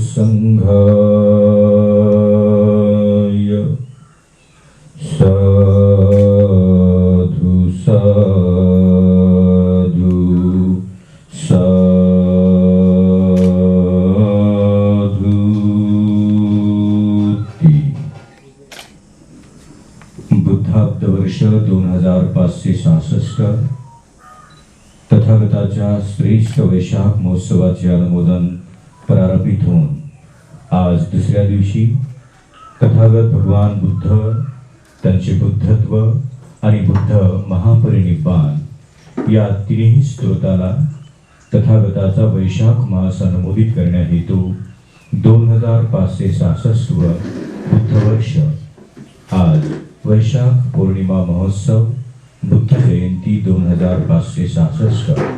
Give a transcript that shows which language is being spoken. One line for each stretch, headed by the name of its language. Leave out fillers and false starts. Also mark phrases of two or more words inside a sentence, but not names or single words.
Pali: संघाय साधु साधु साधुती।
Marathi: बुद्धाब्द वर्ष 2566 तथागताच्या श्रेष्ठ वैशाख महोत्सवाचे अनुमोदन प्रारंभित होऊन आज दुसऱ्या दिवशी तथागत भगवान बुद्ध, त्यांचे बुद्धत्व आणि बुद्ध महापरिनिब्बाण या तिन्ही स्त्रोताला तथागताचा वैशाख मास अनुमोदित करण्याहेतू 2566 बुद्धवर्ष आज वैशाख पौर्णिमा महोत्सव बुद्ध जयंती 2566